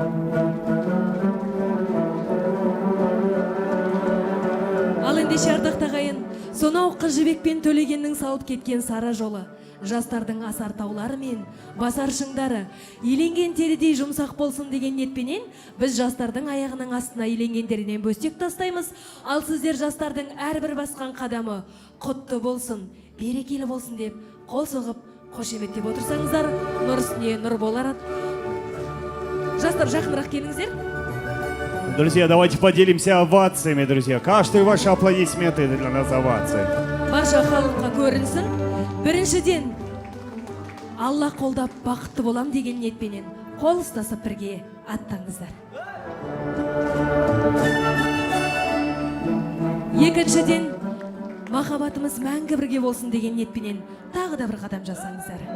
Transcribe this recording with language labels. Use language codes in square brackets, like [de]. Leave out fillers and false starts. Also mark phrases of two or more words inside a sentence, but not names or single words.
[kk] Ал ендеше ардақты ағайын, сонау қыз жібекпен Төлегеннің салып кеткен сары жолы, жастардың асар таулары мен басар шыңдары иленген терідей жұмсақ болсын деген ниетпенен біз жастардың аяғының астына иленгендерінен бөстек тастаймыз. Ал сіздер жастардың әрбір басқан қадамы құтты болсын, берекелі болсын деп қол соғып қошеметтеп отырсаңыздар, нұр үстіне нұр болар. Жастар, жақынырақ келіңіздер. [ru] Друзья, давайте поделимся овациями, друзья. Каждый ваши аплодисменты для нас овации. [kk] Барша халыққа көрінсін. Біріншіден, Алла қолдап бақытты болам деген ниетпенен қол ұстасып бірге аттаңыздар. Екіншіден, махаббатымыз мәңгі бірге болсын деген ниетпенен тағы да бір қадам жасаңыздар.